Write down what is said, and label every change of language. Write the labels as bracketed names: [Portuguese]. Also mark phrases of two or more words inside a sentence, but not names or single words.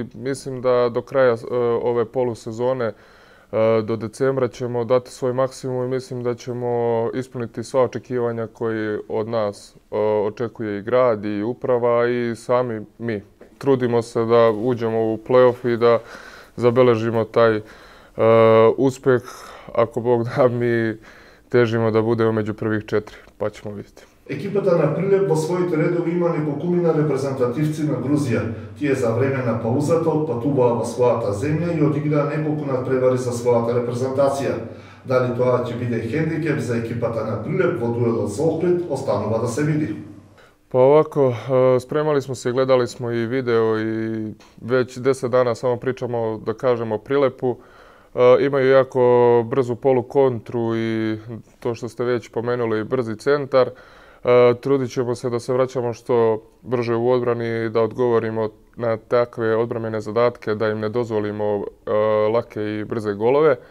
[Serbian] Mislim da do kraja ove polusezone, do decembra, ćemo dati svoj maksimum i mislim da ćemo ispuniti sva očekivanja koji od nas očekuje i grad i uprava i sami mi. Trudimo se da uđemo u play-off i da zabeležimo taj uspeh. Ako Bog da, mi težimo da budemo među prvih 4, pa ćemo vidjeti. [Macedonian] Екипата на Прилеп во своите редови има неколкумина репрезентативци на Грузија. Тие за време на паузата отпатуваа во својата земја и одиграа неколку надпревари за својата репрезентација. Дали тоа ќе биде хендикеп за екипата на Прилеп во дуелот со Охрид, останува да се види. [Serbian] Pa ovako, spremali smo se, gledali smo i video i već 10 dana samo pričamo, da kažemo, o Prilepu. Imaju jako brzu polukontru i to što ste već pomenuli, brzi centar. Trudit ćemo se da se vraćamo što brže u odbrani i da odgovorimo na takve odbrambene zadatke, da im ne dozvolimo lake i brze golove.